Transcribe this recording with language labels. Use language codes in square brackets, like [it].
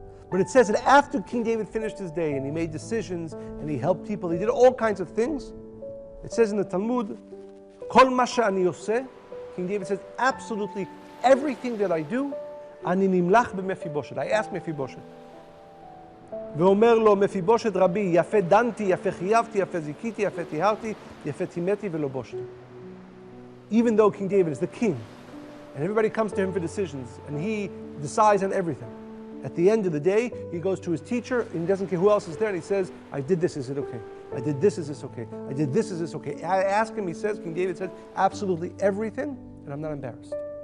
[en] But it says that after King David finished his day and he made decisions and he helped people, he did all kinds of things. It says in the Talmud, [he] Kol ma she'ani oseh, [en] King David says, absolutely everything that I do, [he] ani nimlach b'Mefiboshet. [en] I ask Mefiboshet. [he] ואומר לו מפיבושת רבי, יפה דנתי, יפה חייבתי, יפה זיכיתי, יפה טיהרתי, יפה טימאתי ולא בושתי. [en] Even though King David is the king, and everybody comes to him for decisions, and he decides on everything, at the end of the day, he goes to his teacher, and he doesn't care who else is there, and he says, I did this, is it okay? I did this, is this okay? I did this, is this okay? I ask him, he says, King David says, absolutely everything, and I'm not embarrassed.